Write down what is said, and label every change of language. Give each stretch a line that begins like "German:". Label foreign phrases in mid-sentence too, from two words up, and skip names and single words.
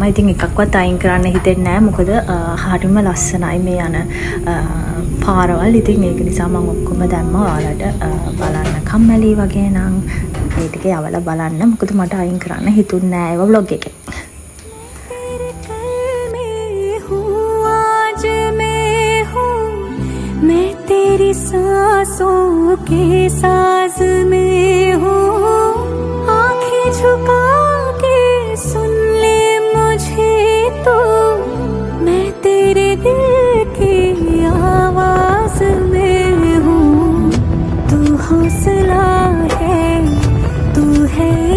Sinhala: ඉතින් එකක්වත් අයින් කරන්න හිතෙන්නේ නැහැ. මොකද හරිම ලස්සනයි මේ යන පාරවල්. ඉතින් ඒක නිසා මම ඔක්කොම දැම්මා. ඔයාලට බලන්න කම්මැලි වගේ නම් මේ ටික යවලා බලන්න. මොකද මට අයින් කරන්න හිතුන්නේ නැහැ ඒව vlog එකේ.
Hindi: मैं तेरी सांसों के साज में हूँ आँखें झुका के सुन ले मुझे तो मैं तेरे दिल की आवाज में हूँ तू हौसला है तू है